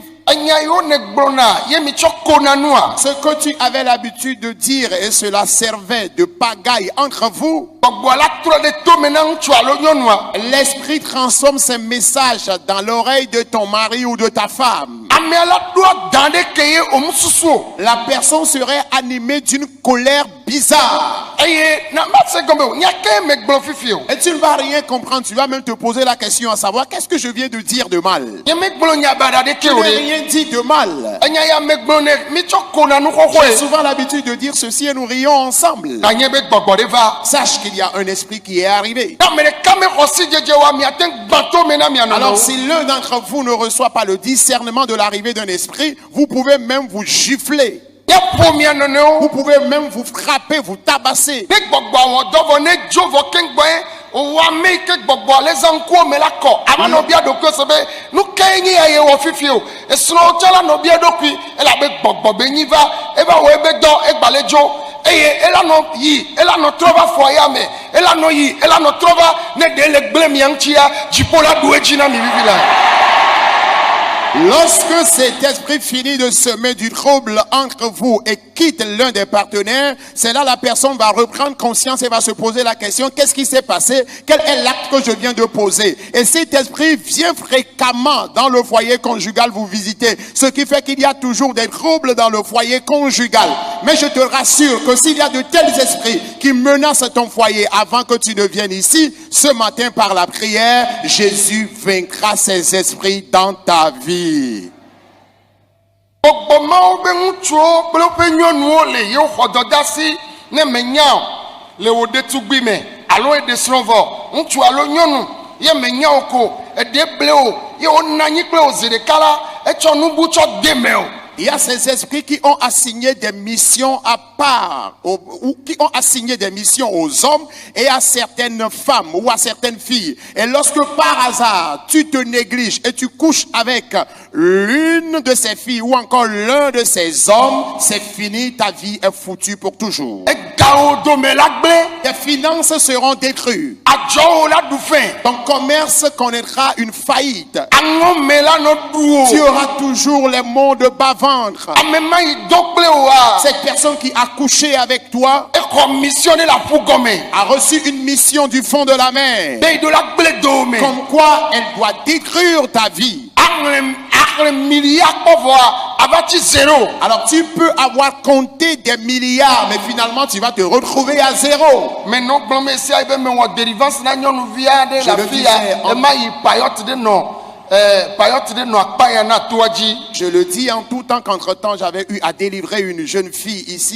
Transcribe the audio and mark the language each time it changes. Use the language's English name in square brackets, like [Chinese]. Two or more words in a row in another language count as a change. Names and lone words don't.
[Ewe] Enya yiwo ne gblɔna ye mi tsɔ kona nua. [French] ce que tu avais l'habitude de dire et cela servait de pagaille entre vous, [Ewe] Gbɔgbɔa la trɔ ɖe tome na ŋutsu alo nyɔnua. [French] l'esprit transforme ces messages dans l'oreille de ton mari ou de ta femme. [Ewe] Amea la ɖoa dan ɖe ke ye o mu susu o. [French] La personne serait animée d'une colère bizarre. [Ewe] Eye na ma se gɔme o. Nyake me gblɔ fifi o. [French] Et tu ne vas rien comprendre. Tu vas même te poser la question à savoir qu'est-ce que je viens de dire de mal. [Ewe] Nye me gblɔ nya baɖa ɖe ke [French] Je [Ewe] o [French] n'ai [Ewe] ɖe. [French] rien dit de mal. [Ewe] Enya ya me gblɔ ne mi tsɔ kona nu [French] J'ai [Ewe] xɔxɔe. [French] souvent l'habitude de dire ceci et nous rions ensemble. [Ewe] Ganye be gbɔgbɔ ɖe va. [French] Sache qu'il y a un esprit qui est arrivé. [Ewe] Na ame ɖeka me xɔ si dzedze wa miate ŋu gbã tome na mia [French] Alors [Ewe] nɔnɔwo. [French] si l'un d'entre vous ne reçoit pas le discernement de l'arrivée d'un esprit, vous pouvez même vous gifler. [Ewe] Yeƒo mia nɔnɔwo. [French] Vous pouvez même vous frapper, vous tabasser. [Ewe] Ne gbɔgbɔa wɔ dɔ vɔ ne dzo vɔ keŋgbɔe o ame yi ke gbɔgbɔa le zã ŋkuwo me la kɔ. Ame nɔ bia ɖokui se be nu ke nye ya ye wɔ fifi o. Esrɔ̃wo tsɛ la nɔ bia ɖokui elabe gbɔgbɔ be nyi va eva wɔ ebe dɔ egbalẽ dzo. Eye ela nɔ yi ela nɔ trɔ va fɔ ya me ela nɔ yi ela nɔ trɔ va ne ɖe le gblẽ mia ŋutia dziƒo la ɖo edzi na mi vivi la. [French] Lorsque cet esprit finit de semer du trouble entre vous et quitte l'un des partenaires, c'est là la personne va reprendre conscience et va se poser la question, qu'est-ce qui s'est passé? Quel est l'acte que je viens de poser? Et cet esprit vient fréquemment dans le foyer conjugal vous visiter, ce qui fait qu'il y a toujours des troubles dans le foyer conjugal. Mais je te rassure que s'il y a de tels esprits qui menacent ton foyer avant que tu ne viennes ici, ce matin par la prière, Jésus vaincra ces esprits dans ta vie. [Ewe] Gbɔgbɔ mawo be ŋutsuwo kple woƒe nyɔnuwo le yewo xɔ dɔdeasi ne menya o le wò ɖetugbi me alo eɖe srɔ̃ vɔ ŋutsu alo nyɔnu ye menya o ko eɖe ble o ye wona anyi kple o zi ɖeka la etsɔ nubu tsɔ de me o. [French] Il y a ces esprits qui ont assigné des missions à part, ou qui ont assigné des missions aux hommes et à certaines femmes ou à certaines filles. Et lorsque par hasard, tu te négliges et tu couches avec l'une de ces filles ou encore l'un de ces hommes, c'est fini, ta vie est foutue pour toujours. [Ewe] Egawo dome la gblẽ [French] Tes finances seront détruites. [Ewe] adzɔwo la ɖu fɛ [French] Ton commerce connaîtra une faillite. [Ewe] aŋɔme la nɔ ɖu [French] Tu [Ewe] o [French] auras toujours les maux de bas-ventre. [Ewe] ame ma yi dɔ kple oa [French] Cette personne qui a couché avec toi [Ewe] exɔ mission ɖe le aƒu gɔme [French] a reçu une mission du fond de la mer. [Ewe] be yi do la gblẽ dome. [French] Comme quoi elle doit détruire ta vie. [Ewe] Axlẽ milliard kpɔ vɔa ava tsi zéro. [French] Alors tu peux avoir compté des milliards, mais finalement tu vas te retrouver à zéro. Mais non [Ewe] gblɔm esia be me wɔ délivrance na nyɔnuvi aɖe [French] Je [Ewe] le le afi [French] disais, [Ewe] ya ema yi payote ɖe nɔ akpa ya na toa dzi. [French] Je le dis en tout temps qu'entre-temps j'avais eu à délivrer une jeune fille ici.